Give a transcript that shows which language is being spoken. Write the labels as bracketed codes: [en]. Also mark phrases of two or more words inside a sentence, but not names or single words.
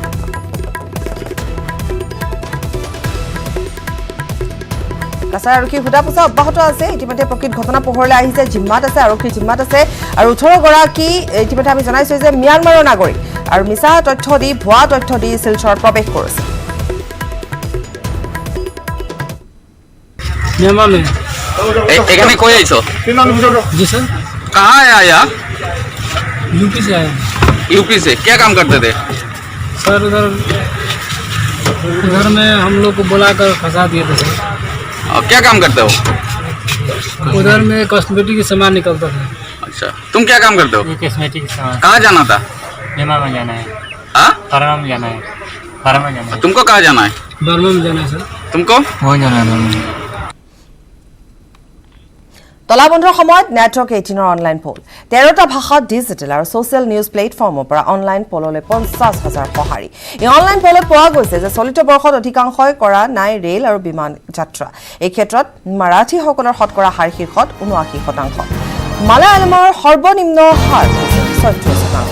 [as] কাছাৰ আৰক্ষীৰ সোধা পোছা অব্যাহত আছে ইতিমধ্যে প্ৰকৃত ঘটনা পোহৰলৈ আহিছে জিম্মাত আছে আৰক্ষীৰ জিম্মাত আছে আৰু 18 গৰাকী ইতিমধ্যে আমি জনাইছো যে ম্যানমাৰৰ নাগৰিক আৰু মিছা তথ্য দি ভুৱা তথ্য দি শিলচৰত প্ৰৱেশ কৰিছে [hi] म्यांमार में [syl] এখানে কই আইছো [hi] जी सर कहाँ है आया यूपी से आए यूपी से क्या काम करते थे सर उधर में हम लोग को बुलाकर फंसा दिए थे सर और क्या काम करते हो उधर में कॉस्मेटिक के सामान निकलता था अच्छा तुम क्या काम करते हो कॉस्मेटिक सामान कहाँ जाना था म्यांमार में जाना है हाँ फार्मा में जाना है फार्मा में जाना है तुमको कहाँ जाना है बर्मा में जाना है सर तुमको वहाँ जाना है बर्मा में। [as] তলাবন্ধৰ সময়ত নেটৱৰ্ক 18ৰ [en] online poll [as] 13টা ভাষাত ডিজিটেল আৰু [en] social news platform [as] পৰা [en] online poll [as] 50,000 সঁহাৰি এই [en] online poll [as] পোৱা গৈছে যে চলিত বৰ্ষত অধিকাংশই কৰা নাই ৰেল আৰু বিমান যাত্ৰা এই ক্ষেত্ৰত মাৰাঠীসকলৰ শতকৰা হাৰ শীৰ্ষত 79%, মালায়ালমৰ সৰ্বনিম্ন হাৰ 36%।